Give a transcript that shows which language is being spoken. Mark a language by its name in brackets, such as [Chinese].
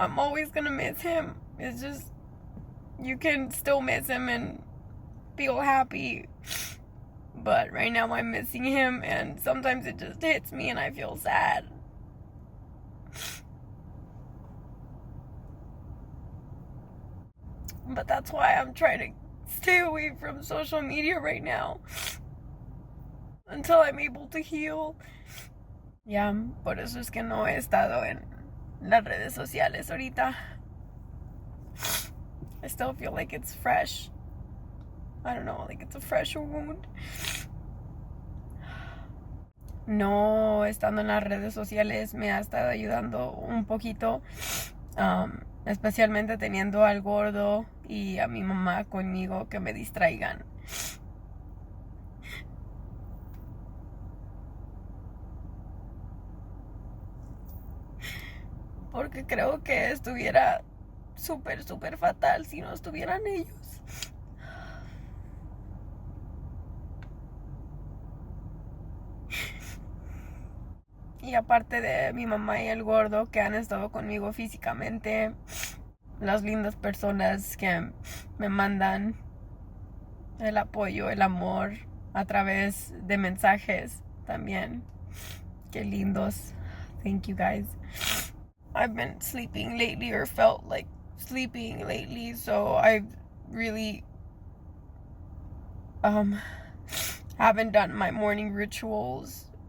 [English] I'm always gonna miss him. It's just, you can still miss him and feel happy, but right now I'm missing him, and sometimes it just hits me and I feel sad. But that's why I'm trying to stay away from social media right now until I'm able to heal. [Spanish] Ya, por eso es que no he estado en las redes sociales ahorita. [English] I still feel like it's fresh. I don't know, like it's a fresh wound. [Spanish] No estando en las redes sociales me ha estado ayudando un poquito, especialmente teniendo al gordo y a mi mamá conmigo que me distraigan. Porque creo que estuviera súper fatal si no estuvieran ellos. Y aparte de mi mamá y el gordo que han estado conmigo físicamente, las lindas personas que me mandan el apoyo, el amor a través de mensajes también. Qué lindos. [English] Thank you guys. I've been sleeping lately, or felt like sleeping lately, so I've really haven't done my morning rituals.